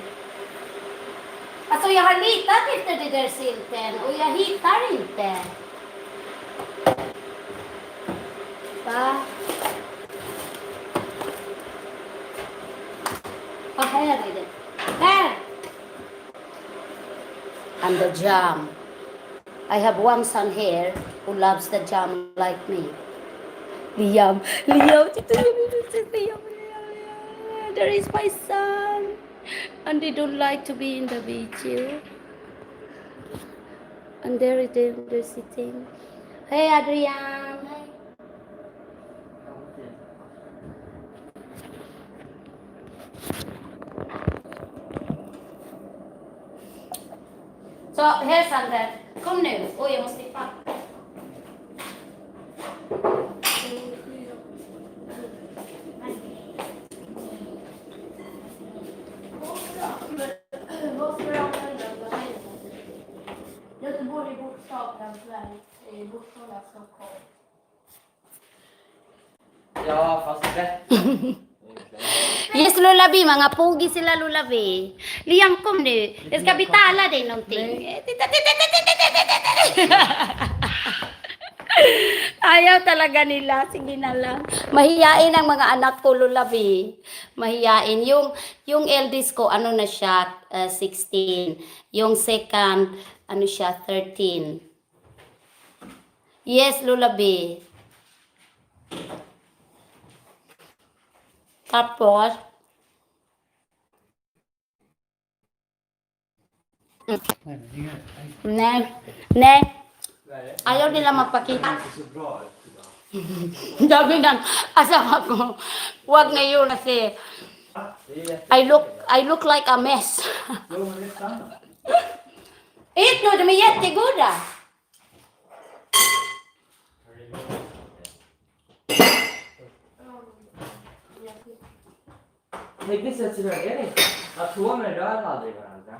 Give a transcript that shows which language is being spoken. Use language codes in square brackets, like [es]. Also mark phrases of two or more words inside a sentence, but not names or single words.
[sv] Alltså jag har letat efter det där sylten och jag hittar inte. Va? Här är det. Här! [en] And the jam. I have one son here who loves the jam like me. Liam, there is my son. And they don't like to be in the beach, you. And there it is, they're sitting. [sv] Hey, Adrian. Så, här Sander. Kom nu. Oj, jag måste klippa. Göteborg är bokstaven Sverige, bokstaven Stockholm. Ja, fast rätt. [tl] Yes, Lulabi. Mga pogi sila, Lulabi. [sv] Liam, kom nu. Jag ska betala dig någonting. [tl] Ayaw talaga nila. Sige na lang. Mahiyain ang mga anak ko, Lulabi. Mahiyain. Yung eldest ko, ano na siya, 16. Yung second, ano siya, 13. Yes, Lulabi. Tapos, ne, ayaw nila magpakita. [sv] Så bra ut idag. [tl] Sabi ng asawa ko, wag ngayon kasi [en] I look like a mess. [sv] Jo, men det är sant. Ät nu, de är jättegoda. Vilket sätt så är det inte. Atomer rör aldrig varandra.